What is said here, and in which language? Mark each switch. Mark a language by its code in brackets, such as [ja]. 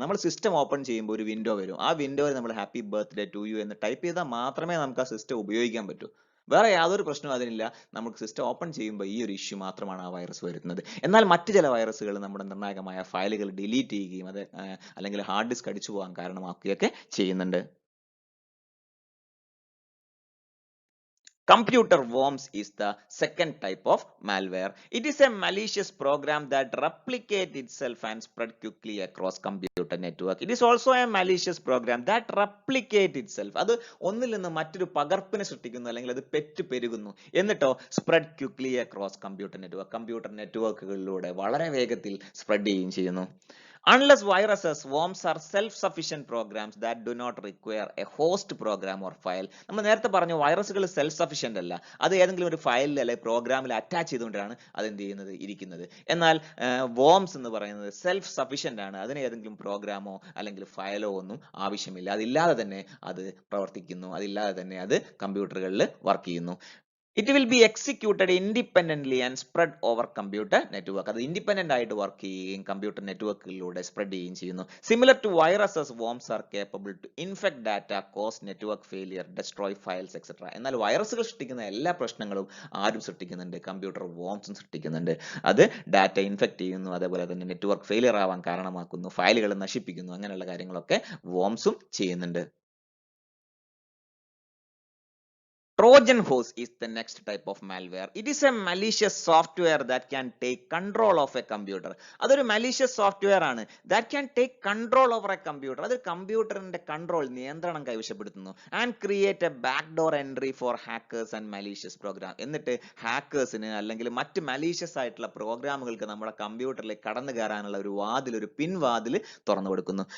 [ml] നമ്മൾ system open ചെയ്യുമ്പോൾ ഒരു വിൻഡോ വരും. ആ വിൻഡോയിൽ നമ്മൾ [en] happy birthday to you [ml] എന്ന് ടൈപ്പ് ചെയ്താൽ മാത്രമേ നമുക്ക് ആ സിസ്റ്റം ഉപയോഗിക്കാൻ പറ്റൂ. വേറെ യാതൊരു പ്രശ്നവും അതിനില്ല. നമുക്ക് സിസ്റ്റം ഓപ്പൺ ചെയ്യുമ്പോൾ ഈ ഒരു ഇഷ്യൂ മാത്രമാണ് ആ വൈറസ് വരുന്നത്. എന്നാൽ മറ്റു ചില വൈറസുകൾ നമ്മുടെ നിർണായകമായ ഫയലുകൾ ഡിലീറ്റ് ചെയ്യുകയും അത് അല്ലെങ്കിൽ ഹാർഡ് ഡിസ്ക് അടിച്ചു പോകാൻ കാരണമാക്കുകയൊക്കെ ചെയ്യുന്നുണ്ട്. [en] Computer worms is the second type of malware. It is a malicious program that replicates itself and spread quickly across computer network. It is also a malicious program that replicates itself. [ml] അത് ഒന്നിൽ നിന്ന് മറ്റൊരു പകർപ്പിനെ സൃഷ്ടിക്കുന്നു അല്ലെങ്കിൽ അത് പെരുകുന്നു. എന്നിട്ടോ [en] spread quickly across computer network, [ml] computer നെറ്റ്വർക്കുകളിലൂടെ വളരെ വേഗത്തിൽ സ്പ്രെഡ് ചെയ്യുകയും ചെയ്യുന്നു. [en] Unless viruses, worms are self-sufficient programs that do not require a host program or file. [ml] നമ്മൾ നേരത്തെ പറഞ്ഞു വൈറസുകൾ സെൽഫ് സഫിഷ്യന്റ് അല്ല, അത് ഏതെങ്കിലും ഒരു ഫയലിൽ അല്ലെങ്കിൽ പ്രോഗ്രാമിൽ അറ്റാച്ച് ചെയ്തുകൊണ്ടാണ് അത് എന്ത് ചെയ്യുന്നത്, ഇരിക്കുന്നത്. എന്നാൽ വോംസ് എന്ന് പറയുന്നത് സെൽഫ് സഫിഷ്യന്റ് ആണ്, അതിന് ഏതെങ്കിലും പ്രോഗ്രാമോ അല്ലെങ്കിൽ ഫയലോ ഒന്നും ആവശ്യമില്ല. അതില്ലാതെ തന്നെ അത് പ്രവർത്തിക്കുന്നു, അതില്ലാതെ തന്നെ അത് കമ്പ്യൂട്ടറുകളിൽ വർക്ക് ചെയ്യുന്നു. [en] It will be executed independently and spread over computer network. [ml] അത് ഇൻഡിപെൻഡന്റ് ആയിട്ട് വർക്ക് ചെയ്യുകയും കമ്പ്യൂട്ടർ നെറ്റ്വർക്കിലൂടെ സ്പ്രെഡ് ചെയ്യുകയും ചെയ്യുന്നു. [en] Similar to viruses, worms are capable to infect data, cause network failure, destroy files, etc. [ml] എന്നാൽ വൈറസുകൾ സൃഷ്ടിക്കുന്ന എല്ലാ പ്രശ്നങ്ങളും ആരും സൃഷ്ടിക്കുന്നുണ്ട്, കമ്പ്യൂട്ടർ വോംസും സൃഷ്ടിക്കുന്നുണ്ട്. അത് ഡാറ്റ ഇൻഫെക്ട് ചെയ്യുന്നു, അതേപോലെ തന്നെ നെറ്റ്വർക്ക് ഫെയിലിയർ ആവാൻ കാരണമാക്കുന്നു, ഫയലുകൾ നശിപ്പിക്കുന്നു, അങ്ങനെയുള്ള കാര്യങ്ങളൊക്കെ വോംസും ചെയ്യുന്നുണ്ട്. [en] Trojan horse is the next type of malware. It is a malicious software that can take control of a computer. [ml] അതൊരു [en] malicious software [ml] ആണ് [en] that can take control over a computer. [ml] അത് കമ്പ്യൂട്ടറിന്റെ നിയന്ത്രണം കൈവശപ്പെടുത്തുന്നു. [en] And create a backdoor entry for hackers and malicious program. [ml] എന്നിട്ട് ഹാക്കേഴ്സിന് അല്ലെങ്കിൽ മറ്റ് malicious ആയിട്ടുള്ള പ്രോഗ്രാമുകൾക്ക് നമ്മുടെ കമ്പ്യൂട്ടറിലേക്ക് കടന്നു കയറാനുള്ള ഒരു പിൻവാതിൽ തുറന്നു കൊടുക്കുന്നു.